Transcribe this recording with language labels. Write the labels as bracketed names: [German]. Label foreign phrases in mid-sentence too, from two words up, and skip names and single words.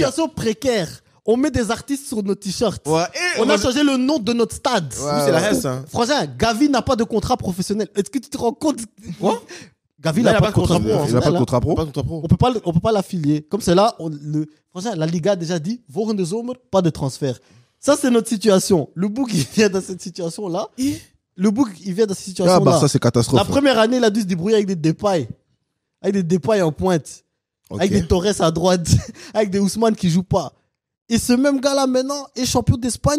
[French] situation précaire. On met des artistes sur nos t-shirts. Ouais, On a changé le nom de notre stade. Oui, c'est la reste, hein. Frangin, Gavi n'a pas de contrat professionnel. Est-ce que tu te rends compte? Quoi? Gavi Là, n'a pas de contrat pro, hein. Il a pas de professionnel. contrat pro. Pas de contrat pro. On peut pas l'affilier. Comme c'est là, Frangin, la Liga a déjà dit, [Dutch] volgende zomer, [French] pas de transfert. Ça, c'est notre situation. Le Bouk, il vient dans cette situation-là. Le Bouk, il vient dans cette Ah, situation-là. bah ça, c'est catastrophe. La première année, il a dû se débrouiller avec des Depay. Avec des Depay en pointe. Ok. Avec des Torres à droite. Avec des Ousmane qui jouent pas. Et ce même gars-là, maintenant, est champion d'Espagne.